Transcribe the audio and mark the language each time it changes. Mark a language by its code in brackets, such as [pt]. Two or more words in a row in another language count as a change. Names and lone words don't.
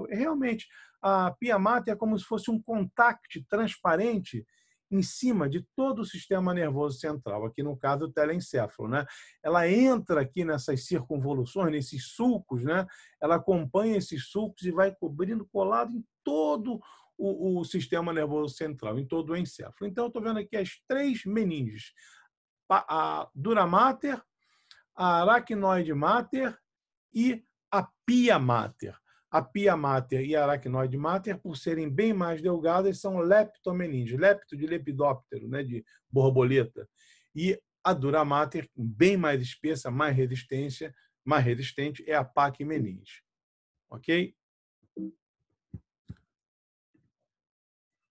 [pt] E, realmente, a pia mater é como se fosse um contact transparente em cima de todo o sistema nervoso central, aqui no caso o telencéfalo, né? Ela entra aqui nessas circunvoluções, nesses sulcos, né? Ela acompanha esses sulcos e vai cobrindo, colado em todo o sistema nervoso central, em todo o encéfalo. Então, eu estou vendo aqui as três meninges: a dura mater, a aracnoide mater e a pia mater. A pia mater e a aracnoide mater, por serem bem mais delgadas, são leptomeninges, lepto de lepidóptero, né, de borboleta. E a dura mater, bem mais espessa, mais resistente, é a paquimeninge. Ok?